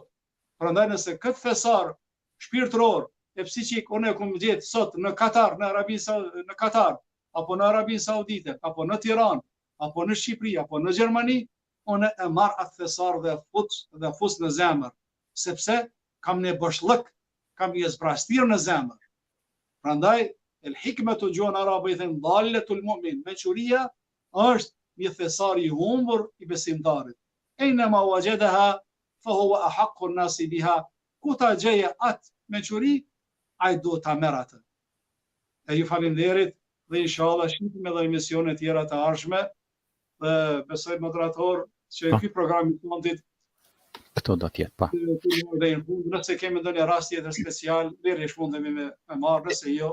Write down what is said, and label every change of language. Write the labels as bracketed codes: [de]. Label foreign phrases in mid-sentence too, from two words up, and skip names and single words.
[sq] Prandaj nëse këtë thesar shpirtëror e psiqik unë e kam gjetë sot në Katar, në Katar, apo në Arabinë Saudite, apo në Tiranë, apo në Shqipëri, apo në Gjermani, unë e marr atë thesar dhe fus në zemër, sepse kam një boshllëk, kam një zbrastir në zemër. Prandaj [ar] الحكمة [sq] gjuhën arabe i thënë [ar] ضالة المؤمن, [sq] mençuria është një thesar i humbur i besimtarit. [ar] أينما وجدها فهو أحق الناس بها. [sq] Ku ta gjeje atë mençuri, ai duhet ta merr atë. E ju falenderit dhe inshallah shihim edhe emisione tjera të ardhshme dhe besoj moderator që ky program i fundit këto do të jetë pa. Nëse kemi ndonjë rast tjetër special, deri shmundemi me marrë, nëse jo.